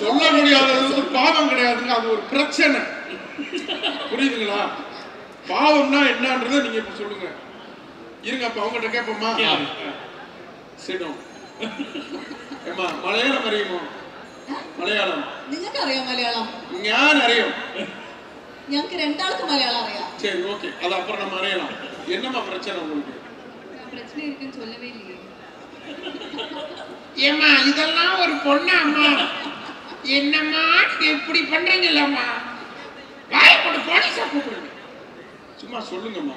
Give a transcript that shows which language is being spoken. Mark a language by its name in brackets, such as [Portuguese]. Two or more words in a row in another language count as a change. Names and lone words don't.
[Tamil] சொல்ல முடியாதது பாவம் கிடையாதுங்க, அது ஒரு பிரச்சனை. புரியுதுங்களா? பாவம்னா என்னன்றதை நீங்க இப்ப சொல்லுங்க. இருங்க, அப்ப அவங்ககிட்ட கேட்போமா? சிடம் ஏமா, [Malayalam] മലയാളം അറിയുമോ? [Tamil] மலையாளம் [Malayalam] നിങ്ങൾക്ക് അറിയാം മലയാളം? ഞാൻ അറിയും. ഞങ്ങൾക്ക് രണ്ടാൾക്കും മലയാളം അറിയാം. [Tamil] சரி, ஓகே, அது அப்புறம் நம்ம அறியலாம். என்னமா பிரச்சனை உங்களுக்கு? பிரச்சனை இருக்குன்னு சொல்லவே இல்லையே. ஏமா, இதெல்லாம் ஒரு பொண்ணு அம்மா, என்னம்மா இப்படி பண்றீங்கல்லம்மா? வாயை போட்டு போலீஸா கூப்பிடுங்க. சும்மா சொல்லுங்கம்மா.